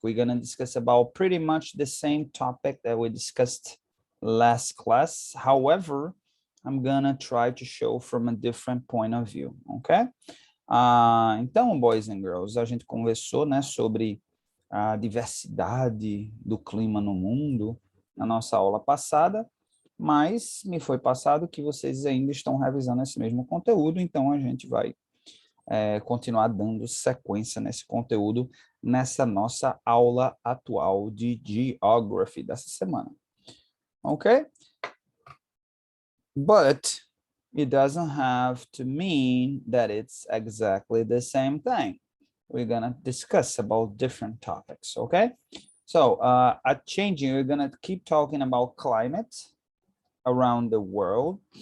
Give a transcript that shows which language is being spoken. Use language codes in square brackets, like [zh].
[en] We're going to discuss about pretty much the same topic that we discussed last class. However, I'm gonna try to show from a different point of view, ok? [pt] Então, [en] boys and girls, [pt] a gente conversou, né, sobre a diversidade do clima no mundo na nossa aula passada, mas me foi passado que vocês ainda estão revisando esse mesmo conteúdo, então a gente vai continuar dando sequência nesse conteúdo nessa nossa aula atual de Geography dessa semana. [en] Ok? But it doesn't have to mean that it's exactly the same thing. We're going to discuss about different topics, okay? So at Changing, we're going to keep talking about climate around the world.